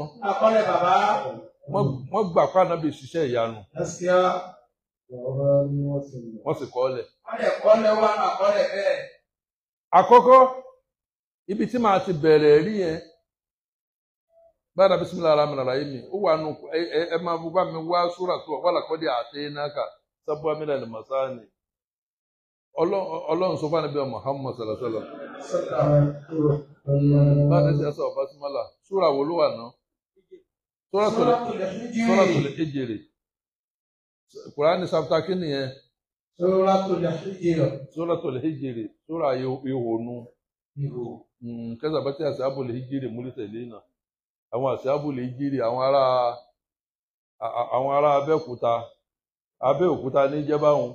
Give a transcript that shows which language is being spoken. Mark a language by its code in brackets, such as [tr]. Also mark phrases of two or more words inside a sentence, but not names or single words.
[yo] Àkọọ́lẹ̀ bàbá. Wọ́n gbà pé ànábì ṣiṣẹ́ ìyanu. Wọ́n sì kọ́ọ́lẹ̀. Àkọ́kọ́ ibi tí màá ti bẹ̀rẹ̀ rí yẹn báyìí náà [ar] بسم الله الرحمن الرحيم [yo] ó wà nù ẹ máa bá mi wá súrà tó wà [ar] لقد آتيناك سبعا من المثاني [yo] ọlọ́run sọ fún ànábì Muhammad [ar] صلى الله عليه وسلم [yo] báyìí ní sẹ́sọ̀ basmala súrà wo ló wà náà Suratul Hijr Kùránì chapter kí nìyẹn? Suratul Hijr súrà ìhònú kẹsà bá tí [ar] أصحاب الحجر المرسلين [yo] àwọn Ashabul Hijr àwọn ará Abẹ́òkúta ní jẹ́ báwọn.